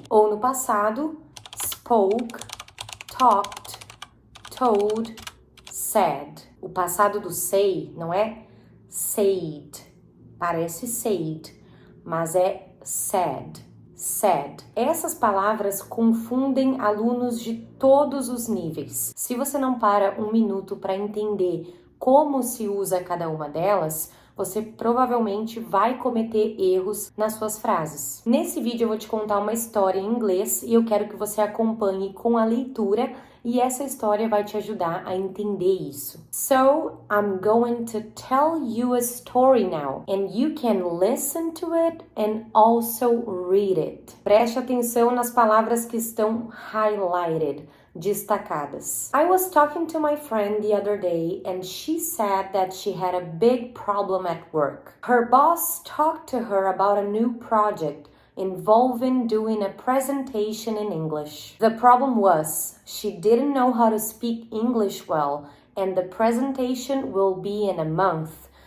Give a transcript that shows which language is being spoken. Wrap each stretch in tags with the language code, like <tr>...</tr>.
<pt>Ou no passado,</pt> <en>spoke, talked, told, said.</en> <pt>O passado do say não é said, parece said, mas é said. Said. Essas palavras confundem alunos de todos os níveis. Se você não para um minuto para entender como se usa cada uma delas, você provavelmente vai cometer erros nas suas frases. Nesse vídeo eu vou te contar uma história em inglês e eu quero que você acompanhe com a leitura e essa história vai te ajudar a entender isso.</pt> <en>So, I'm going to tell you a story now and you can listen to it and also read it.</en> <pt>Preste atenção nas palavras que estão highlighted, destacadas.</pt> <en>I was talking to my friend the other day and she said that she had a big problem at work. Her boss talked to her about a new project involving doing a presentation in English. The problem was she didn't know how to speak English well and the presentation will be in a month.</en>